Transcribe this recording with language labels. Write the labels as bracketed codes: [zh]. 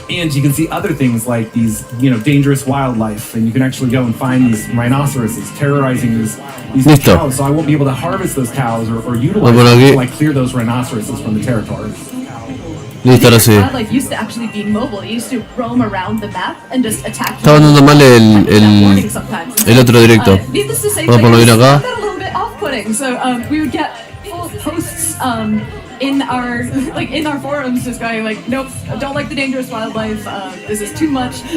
[en] And you can see other things like these, dangerous wildlife, and you can actually go and find these rhinoceroses terrorizing these cows. So I won't be able to harvest those cows or utilize them until I clear those rhinoceroses from the territory. [es] Listo, ahora sí. [en] Wildlife used to actually be mobile. It used to roam around the map and just attack. [es] Estaba andando mal el otro directo. [en] Needless to say, [es] Vamos a ponerlo bien acá. [en] a little bit off-putting. So we would get full posts in our forums just going like, nope, I don't like the dangerous wildlife. This is too much.